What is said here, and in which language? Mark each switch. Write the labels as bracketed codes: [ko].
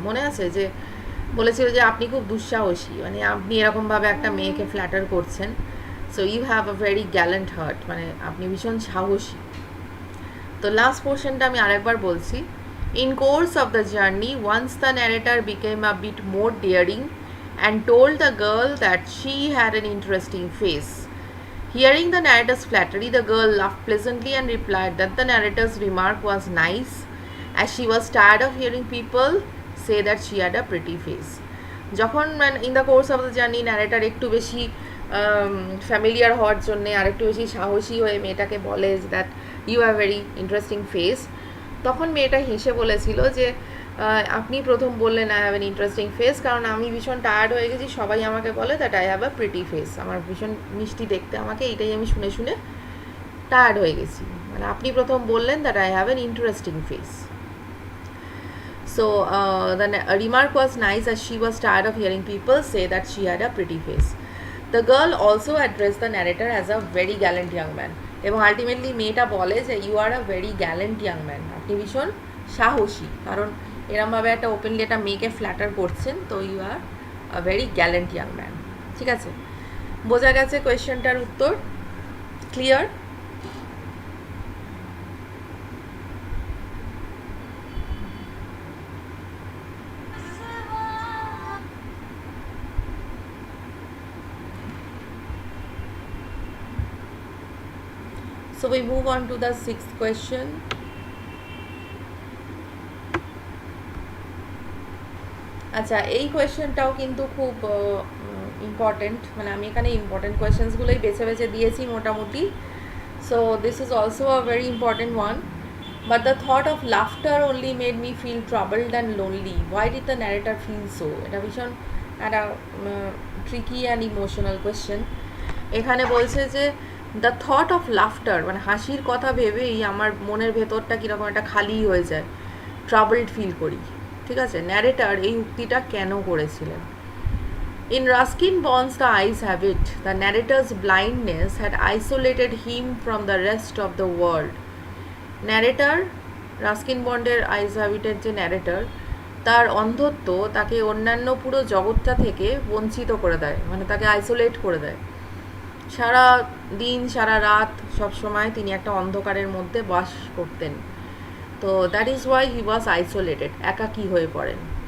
[bn] মনে আছে যে বলেছিল যে আপনি খুব দুঃসাহসী, মানে আপনি এরকমভাবে একটা মেয়েকে ফ্ল্যাটার করছেন, [en] so you have a very gallant heart, [bn] মানে আপনি ভীষণ সাহসী। তো লাস্ট পোর্শনটা আমি আরেকবার বলছি। [en] In course of the journey once the narrator became a bit more daring and told the girl that she had an interesting face. Hearing the narrator's flattery, the girl laughed pleasantly and replied that the narrator's remark was nice, as she was tired of hearing people say that she had a pretty face. [bn] যখন [en] in the course of the journey [bn] narrator একটু বেশি familiar হওয়ার জন্য আর একটু বেশি সাহসী হয়ে মেয়েটাকে বলে [en] that you have very interesting face, [bn] তখন মেয়েটা হেসে বলেছিল যে আপনি প্রথম বললেন [en] I have an interesting face, [bn] কারণ আমি ভীষণ টায়ার্ড হয়ে গেছি, সবাই আমাকে বলে [en] that I have a pretty face, [bn] আমার ভীষণ মিষ্টি দেখতে আমাকে, এইটাই আমি শুনে শুনে টায়ার্ড হয়ে গেছি, মানে আপনি প্রথম বললেন [en] That I have an interesting face. So the remark was nice as she was tired of hearing people say that she had a pretty face. The girl also addressed the narrator as a very gallant young man. [bn] এবং ultimately মেয়েটা বলে যে [en] you are a very gallant young man, [bn] আপনি ভীষণ সাহসী, কারণ এরমভাবে একটা ওপেনলি একটা মেয়েকে ফ্ল্যাটার করছেন, তো you আর a very Gallant young man. ঠিক আছে, বোঝা গেছে কোয়েশ্চেনটার উত্তর? Clear? [en] So we move on to the sixth question. [bn] আচ্ছা, এই কোয়েশ্চেনটাও কিন্তু খুব ইম্পর্টেন্ট, মানে আমি এখানে ইম্পর্টেন্ট কোয়েশ্চেন্সগুলোই বেছে বেছে দিয়েছি মোটামুটি। [en] So this is also a very important one. But the thought of laughter only made me feel troubled and lonely. Why did the narrator feel so? [bn] এটা ভীষণ একটা ট্রিকি অ্যান্ড ইমোশনাল কোয়েশ্চেন। এখানে বলছে যে দ্য থট অফ লাফটার, মানে হাসির কথা ভেবেই আমার মনের ভেতরটা কীরকম একটা খালি হয়ে যায়, ট্রাবলড ফিল করি। ঠিক আছে, ন্যারেটার এই উক্তিটা কেন করেছিলেন? [en] In Ruskin Bond's The Eyes Have It, the narrator's blindness had isolated him from the rest of the world. [bn] Narrator, Ruskin বন্ডের আইজ হ্যাবিটের যে ন্যারেটার, তার অন্ধত্ব তাকে অন্যান্য পুরো জগৎটা থেকে বঞ্চিত করে দেয়, মানে তাকে আইসোলেট করে দেয়। সারা দিন সারা রাত সবসময় তিনি একটা অন্ধকারের মধ্যে বাস করতেন, তো [en] that is why he was isolated, [bn] একাকী হয়ে পড়েন।